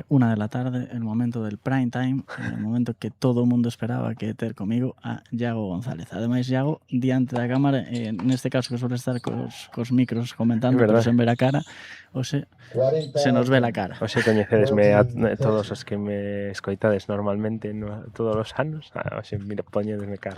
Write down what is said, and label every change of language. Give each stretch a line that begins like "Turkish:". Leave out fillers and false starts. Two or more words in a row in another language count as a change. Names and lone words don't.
Spanish: 1 de la tarde, el momento del
English: prime time,
Spanish: el momento
Galician: que todo o mundo esperaba que ter comigo a Iago González. Ademais, Iago, diante da cámara, neste caso que suele estar cos micros comentando, pero sen ver a cara,
Spanish: se nos ve la cara.
Galician: Oxe, coñecedesme a todos os que me escoitades normalmente todos os anos, oxe, mira, poñedesme cara.